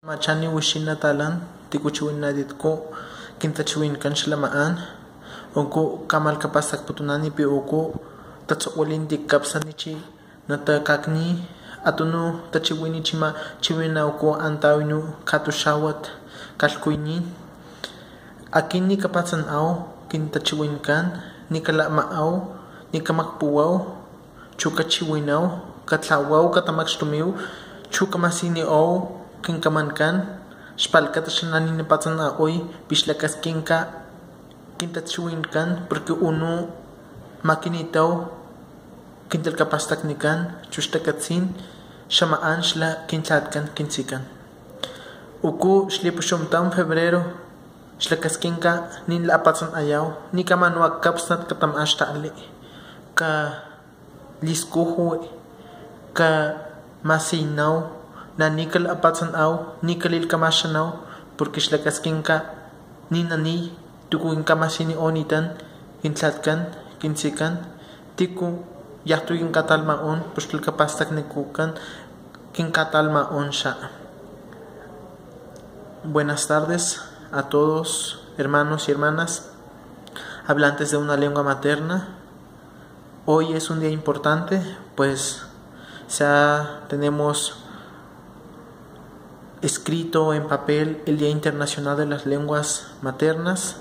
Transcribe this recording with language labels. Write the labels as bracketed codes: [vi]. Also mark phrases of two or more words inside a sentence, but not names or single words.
[top] Machani wishina talan tikuchuin naditko kintachuin kanchalamaan onko kamal kapasak putunani pi oko tatsowalin kapsanichi nata kakni atunu tachiwini chima chiwina oko antawinu katushawat kalkuinin akin ni kapasan aw kintachiwin kan ni kalama aw ni kamakpuwaw chukachiwinaw katlawaw katamakshtumiw chukamasini aw kinkamankan xpalkata xanani nipatsan a hoy pixlakaskinka kintachiwinkan [es] porque uno [top] makinitaw kintalkapastaknikan chuxtakatsin xamaan xla kintlatkan kintsikan uku xlipuxumtam febrero xlakaskinka nin laapatsan ayaw ni kamanwa kapsnat katam axta'li ka liskujo ka masinaw na nikal apatsan aw nikalil kamashanaw porque xlakaskinka ninani tukuin kamasini onitan kintlatkan kintsikan tiku yahtuyin katalmaon pues kapastak nikukan kinkatalmaon xa. [es] Buenas tardes a todos hermanos y hermanas hablantes de una lengua materna. Hoy es un día importante pues tenemos escrito en papel el Día Internacional de las Lenguas Maternas.